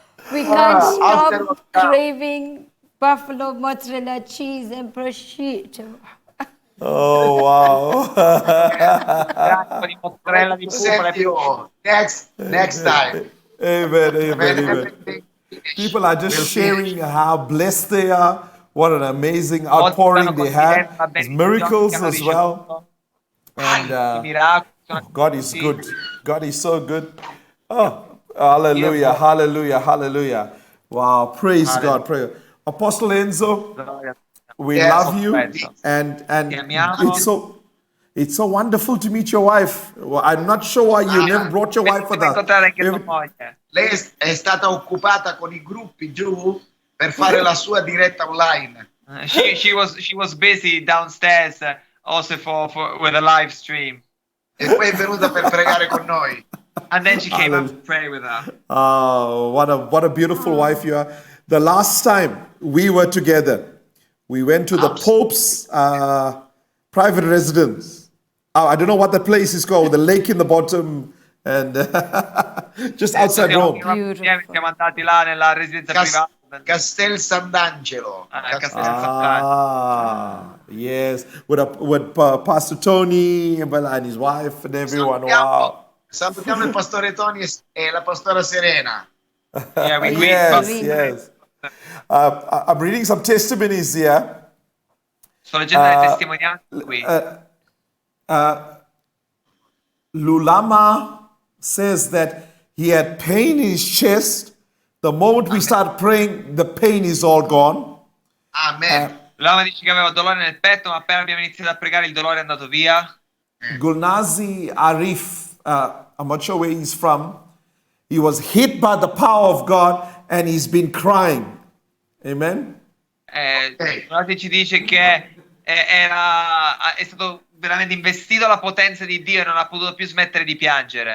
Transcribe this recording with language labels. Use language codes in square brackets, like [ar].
[en] We can't after stop lockdown. craving buffalo mozzarella cheese and prosciutto. Oh wow. [it] Un po' di mozzarella di bufala. [en] Senti, next time. Amen. People are just sharing how blessed they are. What an amazing outpouring they have. There's miracles as well. And God is good. God is so good. Oh, hallelujah, hallelujah, hallelujah. Wow, praise God. Praise. Apostle Enzo, we Yes, love you. Enzo. And [it] Chiamiamo. [en] it's so wonderful to meet your wife. Well, I'm not sure why you never brought your wife with us. [it] Incontrare anche tua moglie. Lei è stata occupata con i gruppi giù per fare la sua diretta online. [en] She was busy downstairs also for with a live stream. [it] E poi è venuta per pregare con noi. [en] And then she came up to pray with her. Oh, what a beautiful wife you are. The last time we were together, we went to the Pope's private residence. I don't know what the place is called, the lake in the bottom, and just outside Rome. [it] Siamo andati là nella residenza privata. Castel Sant'Angelo. Castel Sant'Angelo. [en] Yes, with Pastor Tony and his wife and everyone. Wow. [it] Salutiamo il pastore Tony e la pastora Serena. [en] Yeah, we Yes. I'm reading some testimonies here. [it] Sto leggendo le testimonianze qui. [en] Lulama says that he had pain in his chest. The moment we start praying, the pain is all gone. Amen. [it] L'uomo dice che aveva dolore nel petto, ma appena abbiamo iniziato a pregare il dolore è andato via. [en] Gulnazi Arif, I'm not sure where he's from. He was hit by the power of God and he's been crying. Amen. [it] Guardate, ci dice che è stato veramente investito dalla potenza di Dio e non ha potuto più smettere di piangere.